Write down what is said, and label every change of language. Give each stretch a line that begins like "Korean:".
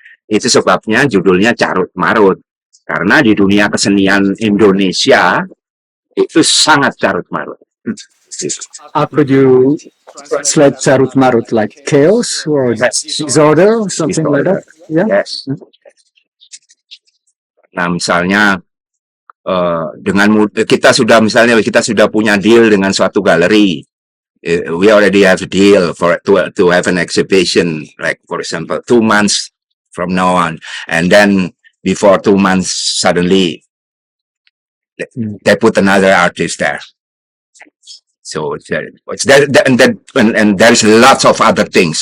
Indonesian: Itu sebabnya judulnya Carut Marut, karena di dunia kesenian Indonesia itu sangat carut marut.
English: How could you translate Carut Marut, like chaos or disorder or something like that? Yeah. Yes.
Indonesian: Nah, misalnya dengan kita sudah punya deal dengan suatu galeri.
English: We already have a deal to have an exhibition, like for example 2 months from now on, and then before 2 months suddenly they put another artist there. So it's there, and there's lots of other things.